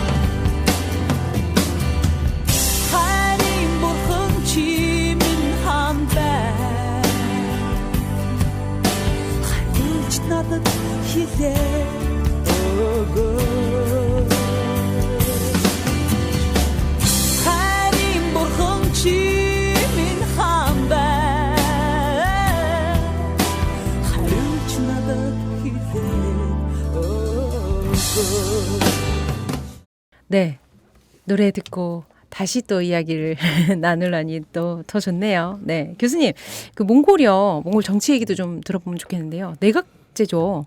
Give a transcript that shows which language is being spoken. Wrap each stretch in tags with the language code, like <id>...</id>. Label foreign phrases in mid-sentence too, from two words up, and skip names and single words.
<mn>хайрын бурхан чимэн хаан бай хариулж надад хэлээ хайрын бурхан чимэн хаан бай хариулж надад</mn> <ko>네. 노래 듣고 다시 또 이야기를 나누려니 또 더 좋네요. 네. 교수님, 그 몽골 정치 얘기도 좀 들어보면 좋겠는데요. 내각제죠.</ko>